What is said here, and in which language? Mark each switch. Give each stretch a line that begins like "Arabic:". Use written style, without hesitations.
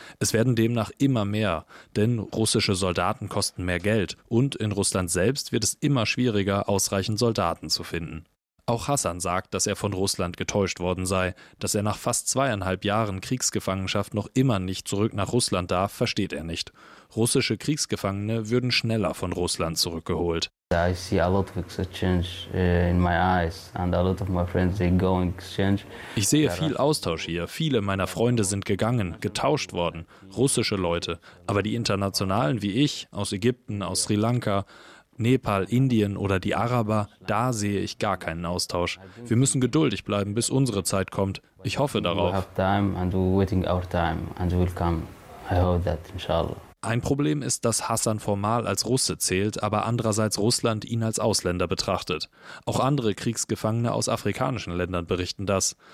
German: Es werden demnach immer mehr, denn russische Soldaten kosten mehr Geld und in Russland selbst wird es immer schwieriger, ausreichend Soldaten zu finden. Auch Hassan sagt, dass er von Russland getäuscht worden sei. Dass er nach fast 2,5 Jahren Kriegsgefangenschaft noch immer nicht zurück nach Russland darf, versteht er nicht. Russische Kriegsgefangene würden schneller von Russland zurückgeholt.
English: I see a lot of exchange in my eyes and a lot of my friends, they go in exchange.
German: Ich sehe viel Austausch hier. Viele meiner Freunde sind gegangen, getauscht worden. Russische Leute. Aber die Internationalen wie ich, aus Ägypten, aus Sri Lanka, Nepal, Indien oder die Araber, da sehe ich gar keinen Austausch. Wir müssen geduldig bleiben, bis unsere Zeit kommt. Ich hoffe darauf.
English: We have time and we're waiting our time and we'll come. I hope that, inshallah.
German: Ein Problem ist, dass Hassan formal als Russe zählt, aber andererseits Russland ihn als Ausländer betrachtet. Auch andere Kriegsgefangene aus afrikanischen Ländern berichten das.